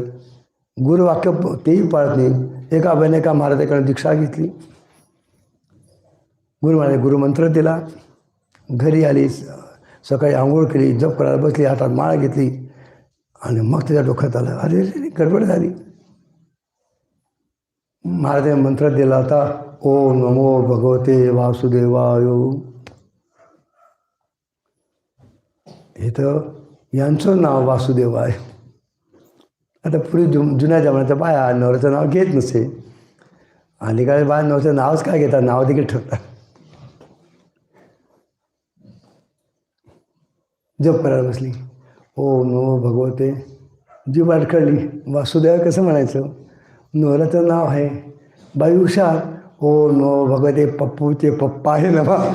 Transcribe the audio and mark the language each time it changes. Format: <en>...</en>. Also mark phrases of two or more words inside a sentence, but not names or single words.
<mr>गुरुवाक्य तेही पाळत नाही. एका बहिणी एका महाराजाकडे दीक्षा घेतली. गुरु महाराज गुरुमंत्र दिला. घरी आली, सकाळी आंघोळ केली, जप करायला बसली, हातात माळ घेतली आणि मग त्याच्या डोक्यात आलं, अरे गडबड झाली. महाराजांनी मंत्र दिला होता,</mr> <sa>ओम नमो भगवते वासुदेवाय.</sa> <mr>इथं यांचं नाव वासुदेव आहे. आता पूर्वी जुन्या जमान्याच्या बाया नवऱ्याचं नाव घेत नसे. अलीकडे बाया नवऱ्याचं नावच काय घेतात, नाव देखील ठेवतात. जप करायला बसली,</mr> <sa>ओम नमो भगवते,</sa> <mr>जी वाटकळली वासुदेव कसं म्हणायचं, नवऱ्याचं नाव आहे. बाई हुशार,</mr> <sa>ओम नमो भगवते</sa> <mr>पप्पूचे पप्पा आहे ना बा.</mr>